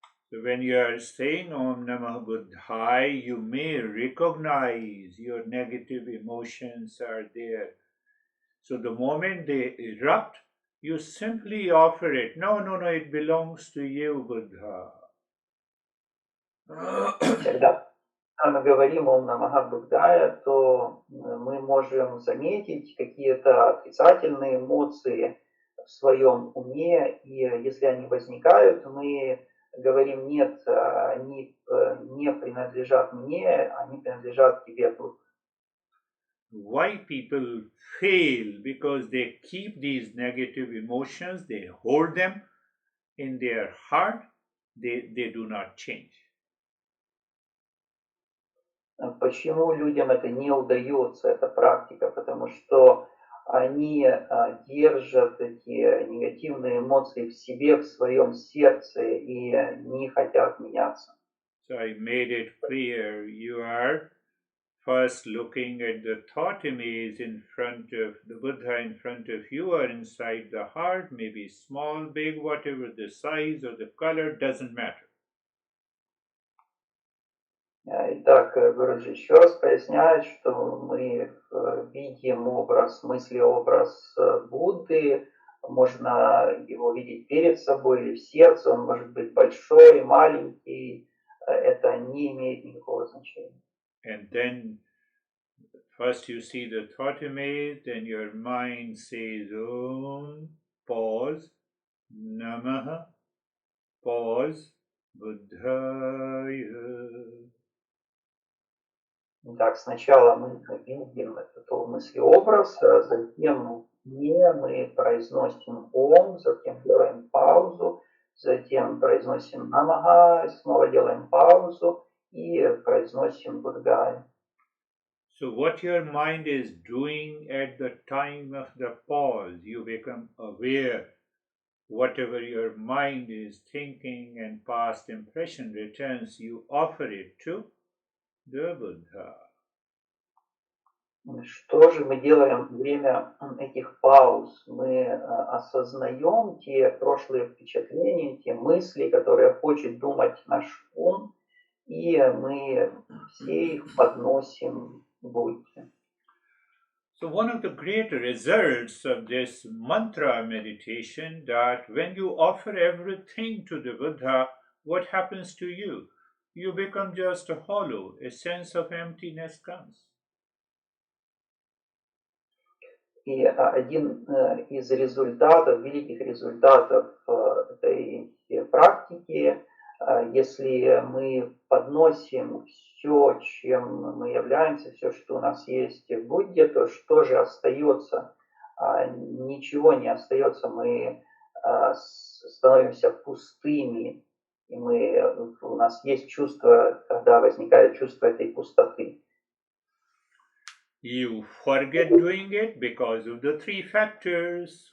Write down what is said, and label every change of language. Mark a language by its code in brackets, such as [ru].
[en] So when you are saying Om Namah Buddhaya, you may recognize your negative emotions are there. So the moment they erupt, you simply offer it. No, it belongs to you, Buddha. [ru] Когда мы говорим Ом Намаха Будхая, то мы можем заметить какие-то отрицательные эмоции в своем уме, и если они возникают, мы говорим, нет, они не принадлежат мне, они принадлежат тебе, Будда. [en] Why people fail? Because they keep these negative emotions, they hold them in their heart, they do not change. [ru] Почему людям это не удается, эта практика? Потому что они держат эти негативные эмоции в себе, в своем сердце и не хотят меняться. [en] So I made it clear. You are first looking at the thought image in front of the Buddha in front of you or inside the heart, maybe small, big, whatever the size or the color, doesn't matter. [ru] Итак, Гурджи еще раз поясняет, что мы видим образ, мыслеобраз Будды, можно его видеть перед собой или в сердце, он может быть большой, маленький, это не имеет никакого значения. [en] And then first you see the thought image, then your mind says Om, pause, Namaha, pause, Buddhaya. [ru] Так, сначала мы видим этот мыслеобраз, затем мы произносим Ом, затем делаем паузу, затем произносим Намага, снова делаем паузу и произносим Будгая. [en] So what your mind is doing at the time of the pause, you become aware. Whatever your mind is thinking and past impression returns, you offer it to the Buddha. [ru] Что же мы делаем во время этих пауз? Мы осознаем те прошлые впечатления, те мысли, которые хочет думать наш ум, и мы все их подносим Будде. [en] So one of the great results of this mantra meditation, that when you offer everything to the Buddha, what happens to you? You become just hollow, a sense of emptiness comes. [ru] И один из результатов, великих результатов этой практики, если мы подносим все, чем мы являемся, все, что у нас есть в Будде, то что же остается? Ничего не остается, мы становимся пустыми, и у нас есть чувство, когда возникает чувство этой пустоты. [en] You forget doing it because of the three factors.